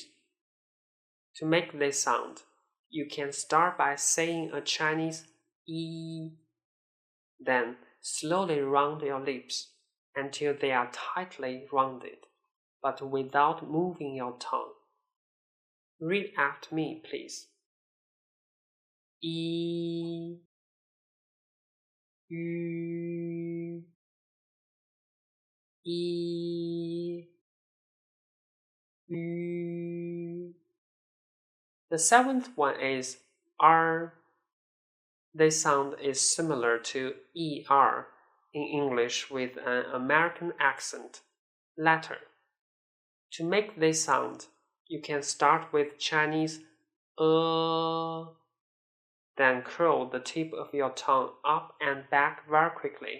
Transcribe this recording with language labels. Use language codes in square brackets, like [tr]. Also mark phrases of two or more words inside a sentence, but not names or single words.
[en] To make this sound, you can start by saying a Chinese e, then slowly round your lips until they are tightly rounded, but without moving your tongue. Read after me, please. [zh] E, yu, e, yu. [en] The seventh one is r. This sound is similar to er in English with an American accent, letter. To make this sound, you can start with Chinese then curl the tip of your tongue up and back very quickly.